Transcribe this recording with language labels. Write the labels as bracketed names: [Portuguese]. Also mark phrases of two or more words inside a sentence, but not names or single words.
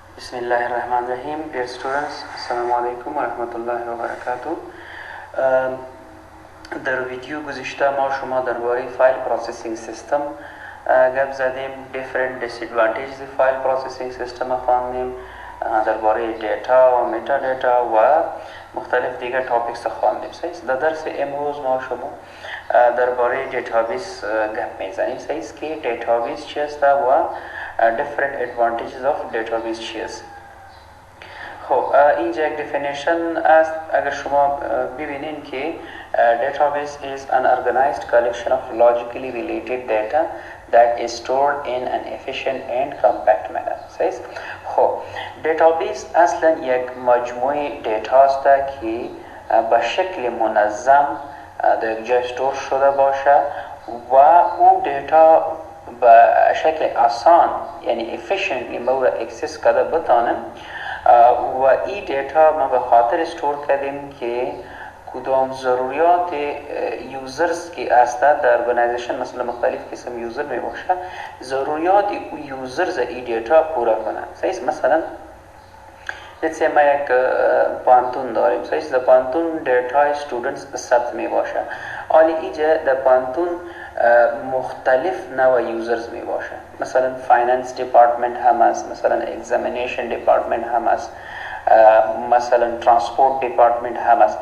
[Arabic] بسم الله الرحمن الرحيم. [English] Dear students, [Arabic] السلام عليكم ورحمة الله وبركاته. [Persian] در ویدیو گذشته ما شما درباره [English] file processing system [Persian] گپ زدیم. [English] different disadvantages file processing system [Persian] خواندیم، درباره دیتا و متا دیتا و مختلف دیگر تاپیکس خواندیم. در درس امروز ما شما درباره دیتابیس گپ میزنیم. که دیتابیس چی است و [English] different advantages of database [Persian] چی است. خب اینجا یک definition است. اگر شما ببینین که [English] database is an organized collection of logically related data that is stored in an efficient and compact manner. [Persian] خب database اصلا یک مجموعه دیتا است که به شکل منظم در یک جای استور شده باشه و او دیتا به شکل آسان یعنی efficiently ما اکسس کرده بتانم و این دیتا ما به خاطر استور کردیم که کدام ضروریات یوزرز که هستند در ارگانیزیشن، مثلا مختلف قسم یوزر می باشه، ضروریات یوزرز این دیتا پورا کنند. مثلا [English] let's say [Persian] ما یک پانتون داریم. در پانتون دیتا استودنتس ثبت می باشه. حالی اینجا در پانتون مختلف نوع یوزرز می باشه. مثلا [English] finance department [Persian] هم است، مثلا [English] examination department [Persian] هم است، مثلا [English] transport department [Persian] هم است.